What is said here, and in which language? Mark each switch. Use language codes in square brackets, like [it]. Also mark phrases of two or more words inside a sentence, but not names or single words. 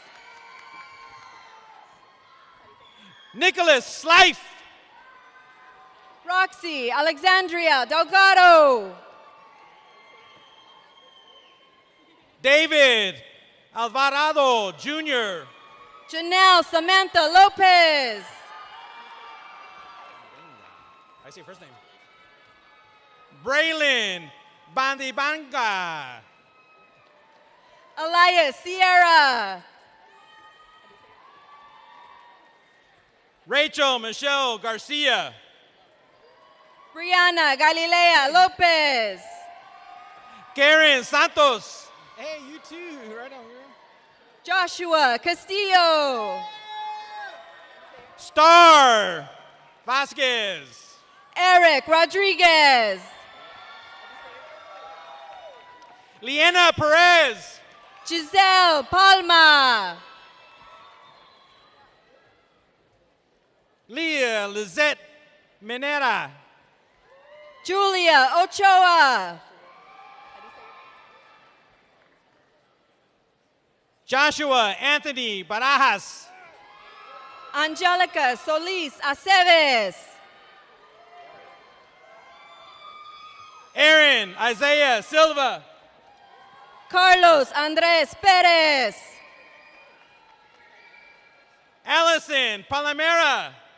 [en] Nicholas Slife. Roxy Alexandria Delgado. David Alvarado Jr. Janelle Samantha Lopez. I see first name. Braylon Bandibanga. Elias Sierra. Rachel Michelle Garcia. Brianna Galilea Lopez. Karen Santos. Hey, you too, right over here. Joshua Castillo. Star Vasquez. Eric Rodriguez. Liena Perez. Giselle Palma. Leah Lizette Minera. Julia Ochoa. Joshua Anthony Barajas. Angelica Solis Aceves. Aaron Isaiah Silva. Carlos Andres Perez. Allison Palomera.